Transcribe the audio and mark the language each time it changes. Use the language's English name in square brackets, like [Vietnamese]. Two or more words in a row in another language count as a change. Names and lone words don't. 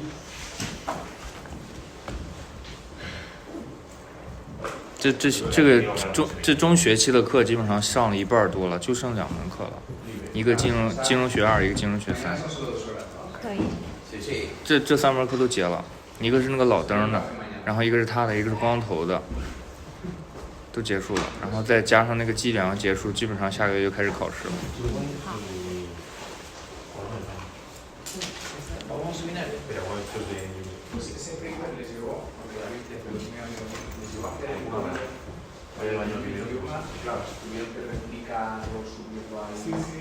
[Chinese] 这中学期的课基本上上了一半多了，就剩2门课了，一个金融学2，一个金融学3。可以。这3门课都结了，一个是那个老登的，然后一个是他的，一个是光头的，都结束了，然后再加上那个计量结束，基本上下个月就开始考试了。 [Spanish] Claro, tuvieron que replicarlo, subirlo ahí. Sí, sí.